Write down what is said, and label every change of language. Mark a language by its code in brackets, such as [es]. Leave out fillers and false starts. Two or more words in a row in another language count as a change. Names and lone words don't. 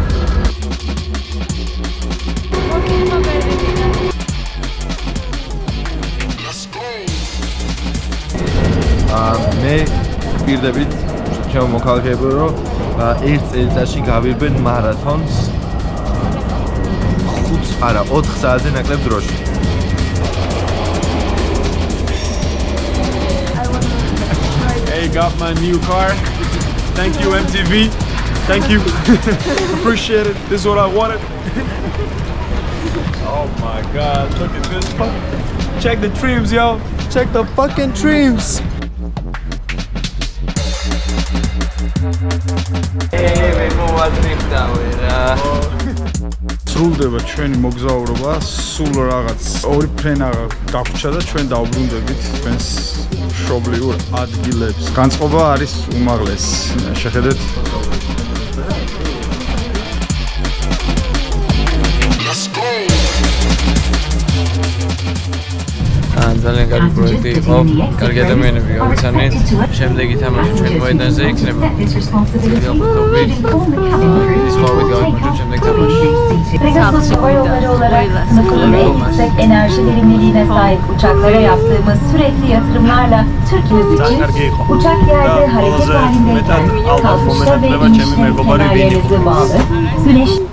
[ka] მე პირდებით ჩემო მოქალაქეებო რომ ერთ წელიწადში გავირბენ მარათონს 4 საათზე ნაკლებ დროში. [en] Hey, got my new car. Thank you MTV. Thank you. Appreciate it. This is what I wanted. Oh my god, look at this. Check the trims, yo. Check the fucking trims. [ka] სრულდება ჩვენი მოგზაურობა, სულ რაღაც ორი ფრენა გაგვჭა და ჩვენ დავბრუნდებით ჩვენს მშობლიურ ადგილებს. განწყობა არის უმაღლესი. შეხედეთ. ძალიან კარგი პროექტი იყო, კარგი ადამიანები გავიცანით. შემდეგ ითამაშეთ ჩვენ მოედანზე იქნება. შემდეგ თამაში. [tr] Enerji verimliliğine sahip uçaklara yaptığımız sürekli yatırımlarla Türkiye için uçak yerde hareket halindeyken kalkışta ve inişte fenerlerinize bağlı güneş